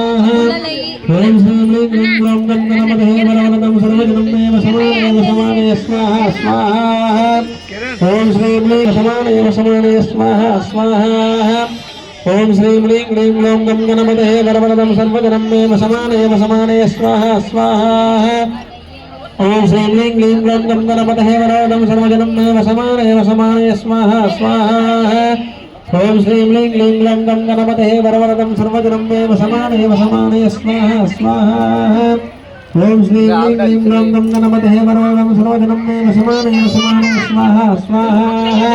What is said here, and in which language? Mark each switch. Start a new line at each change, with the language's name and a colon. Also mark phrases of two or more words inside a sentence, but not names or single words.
Sanskrit: ఓం శ్రీం హ్రీం క్లీం గ్లౌం గం గణపతయే వరవరదం సర్వగణం ఏవ సమానయ స్వాహ స్వాహ ఓం శ్రీం హ్రీం సమానయ స్వాహ స్వాహ ఓం శ్రీం హ్రీం క్లీం గ్లౌం గం గణపతయే వరవరదం సర్వగణం ఏవ సమానయ స్వాహ స్వాహ ओम श्रीं ह्रीं क्लीं ग्लौं गं गणपतये वरदं सर्वजनं मे वसमानय स्वाहा स्वाहा ओम श्रीं ह्रीं क्लीं ग्लौं गं गणपतये वरदं सर्वजनं मे वसमानय स्वाहा स्वाहा ओम श्रीं ह्रीं क्लीं ग्लौं गं गणपतये वरदं सर्वजनं मे वसमानय स्वाहा स्वाहा